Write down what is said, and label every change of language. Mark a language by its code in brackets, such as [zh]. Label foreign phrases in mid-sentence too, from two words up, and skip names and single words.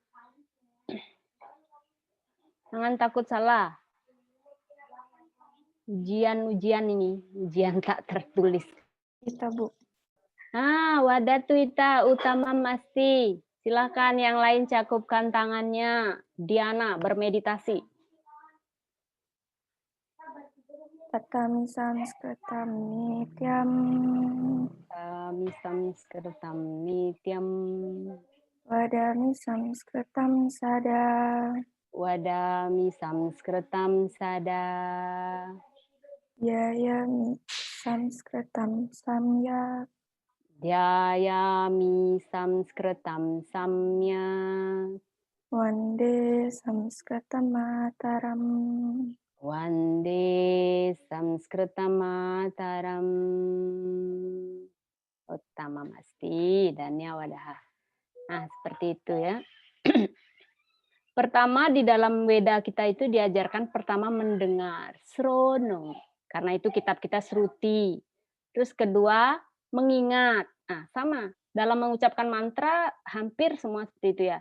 [id] Jangan takut salah. Ujian ini, ujian tak tertulis. Kita, Bu. [sa] Wadatu ita utama masti. [id] Silakan yang lain cakupkan tangannya. Diana bermeditasi. [sa] Tatami samskritam nityam. Tatami samskritam nityam. Vadami samskritam sada. Wadami samskritam sada. Yayami samskritam samyak. Dhyayami samskritam samyak. Wande samskritam mataram. Wande samskritam mataram. Uttama masti dan wadaha. [id] Nah, seperti itu ya. Pertama di dalam Weda kita itu diajarkan pertama mendengar, srono. Karena itu kitab kita Sruti. Terus kedua mengingat. Nah, sama. Dalam mengucapkan mantra hampir semua seperti itu ya.